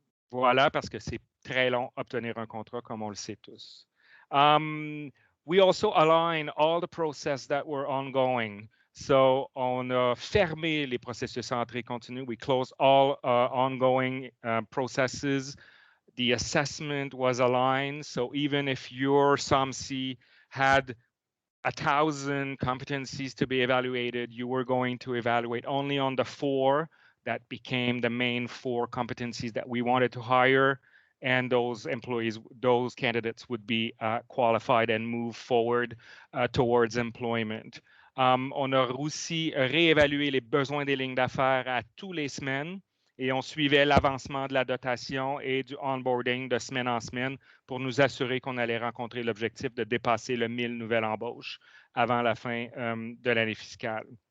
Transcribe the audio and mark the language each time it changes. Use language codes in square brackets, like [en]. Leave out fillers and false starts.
[fr] Voilà, parce que c'est très long obtenir un contrat, comme on le sait tous. [en] We also align all the process that were ongoing. [fr] So on a fermé les processus entrée continue. [en] We closed all ongoing processes. The assessment was aligned. So even if your SOMC had 1,000 competencies to be evaluated, you were going to evaluate only on the 4 that became the main 4 competencies that we wanted to hire, and those employees, those candidates would be qualified and move forward towards employment. [fr] On a aussi réévalué les besoins des lignes d'affaires à tous les semaines et on suivait l'avancement de la dotation et du onboarding de semaine en semaine pour nous assurer qu'on allait rencontrer l'objectif de dépasser le 1000 nouvelles embauches avant la fin de l'année fiscale.